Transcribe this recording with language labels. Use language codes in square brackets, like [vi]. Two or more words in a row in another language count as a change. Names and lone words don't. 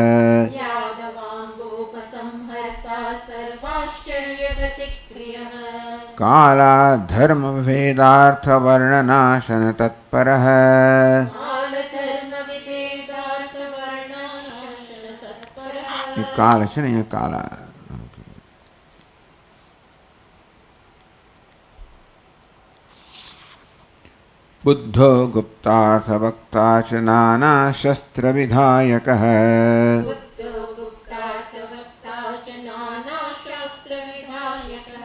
[sa] यादवाङ्गोपसंहर्ता सर्वाश्चर्यगतिक्रियः कालाधर्मभेदार्थवर्णनाशनतत्परः कालधर्मविभेदार्थवर्णानाशनतत्परः [hi] ये काल [gu] છે ને અહીંયા કાલા [sa] बुद्धो गुप्तार्थवक्ता च नानाशस्त्रविधायकः बुद्धो गुप्तार्थवक्ता च नानाशास्त्रविधायकः